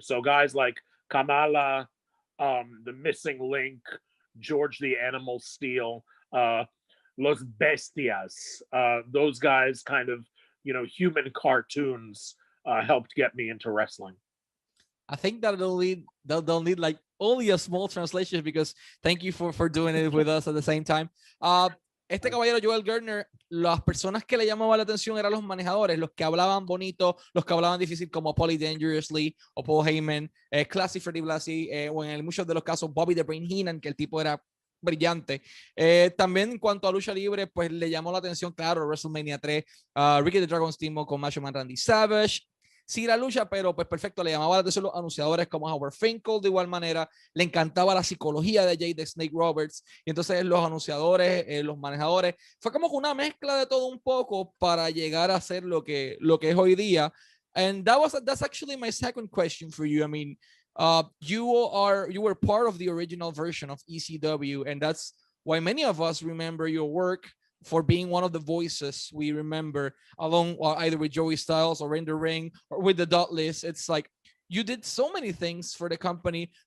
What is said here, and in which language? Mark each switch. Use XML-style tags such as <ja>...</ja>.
<en>So guys like Kamala, the Missing Link, George the Animal Steel, Los Bestias, those guys kind of, human cartoons helped get me into wrestling. I think that they'll need like only a small translation, because thank you for doing it with us at the same time.</en> <es>Este caballero Joel Gertner, las personas que le llamaban la atención eran los manejadores, los que hablaban bonito, los que hablaban difícil, como Paulie Dangerously o Paul Heyman, Classy Freddie Blassie, o en muchos de los casos Bobby the Brain Heenan, que el tipo era brillante. También en cuanto a lucha libre, pues le llamó la atención, claro, WrestleMania 3, Ricky the Dragon Steamboat con Macho Man Randy Savage. Sí, la lucha, pero pues perfecto, le llamaba la atención los anunciadores como Howard Finkel, de igual manera, le encantaba la psicología de Jay the Snake Roberts, y entonces los anunciadores, los manejadores, fue como una mezcla de todo un poco para llegar a ser lo que es hoy día.</es> <en>And that's actually my second question for you. I mean, you were part of the original version of ECW, and that's why many of us remember your work for being one of the voices we remember, along either with Joey Styles or in the ring or with the Dudleys. It's like you did so many things for the company,</en>